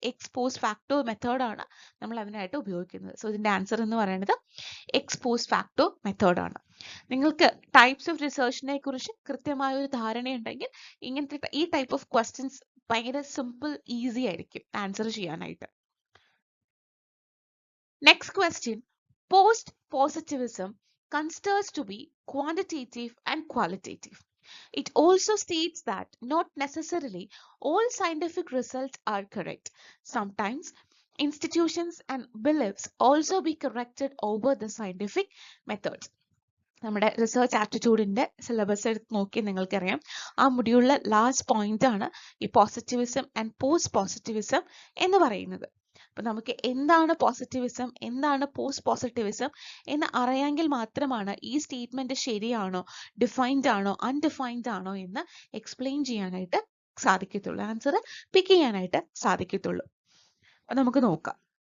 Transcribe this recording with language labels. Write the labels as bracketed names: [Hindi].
[Malayalam] Ex post factor മെത്തേഡാണ് നമ്മൾ അതിനായിട്ട് ഉപയോഗിക്കുന്നത്. സോ ഇതിന്റെ ആൻസർ എന്ന് പറയുന്നത് എക്സ്പോസ്റ്റ് ഫാക്ടർ മെത്തേഡാണ്. നിങ്ങൾക്ക് ടൈപ്സ് ഓഫ് റിസർച്ചിനെ കുറിച്ച് കൃത്യമായ ഒരു ധാരണയുണ്ടെങ്കിൽ ഇങ്ങനത്തെ ഈ ടൈപ്പ് ഓഫ് ക്വസ്റ്റ്യൻസ് ഭയങ്കര സിമ്പിൾ, ഈസി ആയിരിക്കും ആൻസർ ചെയ്യാനായിട്ട്. [English] Next question. Post-positivism considers to be quantitative and qualitative. It also states that not necessarily all scientific results are correct. Sometimes institutions and beliefs also be corrected over the scientific methods. [Malayalam] നമ്മുടെ research ആപ്റ്റിറ്റ്യൂഡിന്റെ syllabus എടുത്ത് നോക്കി നിങ്ങൾക്കറിയാം, ആ മൊഡ്യൂളിലെ last point ആണ് ഈ positivism and post positivism എന്ന് പറയുന്നത്. അപ്പൊ നമുക്ക് എന്താണ് പോസിറ്റിവിസം, എന്താണ് പോസ്റ്റ് പോസിറ്റിവിസം എന്ന് അറിയാമെങ്കിൽ മാത്രമാണ് ഈ സ്റ്റേറ്റ്മെന്റ് ശരിയാണോ, ഡിഫൈൻഡ് ആണോ, അൺഡിഫൈൻഡ് ആണോ എന്ന് എക്സ്പ്ലെയിൻ ചെയ്യാനായിട്ട് സാധിക്കത്തുള്ളൂ, ആൻസർ പിക്ക് ചെയ്യാനായിട്ട് സാധിക്കത്തുള്ളൂ. അപ്പൊ നമുക്ക് നോക്കാം.